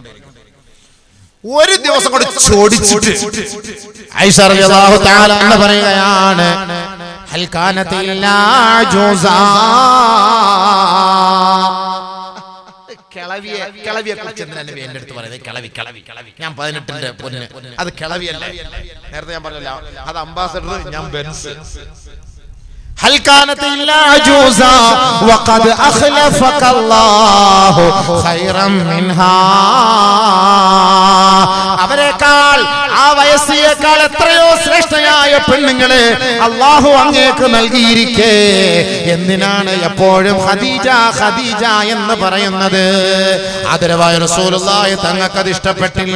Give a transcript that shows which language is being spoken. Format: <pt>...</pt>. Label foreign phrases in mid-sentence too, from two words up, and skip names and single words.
<ml>ഒരു ദിവസം കൂടെ ചോദിച്ചിട്ട് ആയിഷ</ml> <ar>رضي الله تعالى</ar> <ml>എന്ന് പറയുകയാണ്,</ml> <ar>هل كانت إلا عجوزا.</ar> <ml>കിളവിയെ കുറിച്ച് എന്തിനാ നബി എന്റെ അടുത്ത് പറയുന്നത്? കിളവി ഞാൻ 18ന്റെ പൊന്ന്, അത് കിളവിയല്ല. നേരത്തെ ഞാൻ പറഞ്ഞല്ലോ, അത് അംബാസഡർ, ഞാൻ ബെൻസ്.</ml> <ar>هل كانت إلا عجوزا وقد أخلفك الله خيرا منها.</ar> <ml>അവരെക്കാൾ ആ വയസ്സിയേക്കാൾ എത്രയോ ശ്രേഷ്ഠയായ പെണ്ണുങ്ങളെ അല്ലാഹു അങ്ങേക്ക് നൽകിയിരിക്കെ എന്തിനാണ് എപ്പോഴും ഖദീജ ഖദീജ എന്ന് പറയുന്നത്? ആദരവായ റസൂലുള്ളാഹി തങ്ങൾക്ക് അത് ഇഷ്ടപ്പെട്ടില്ല.</ml>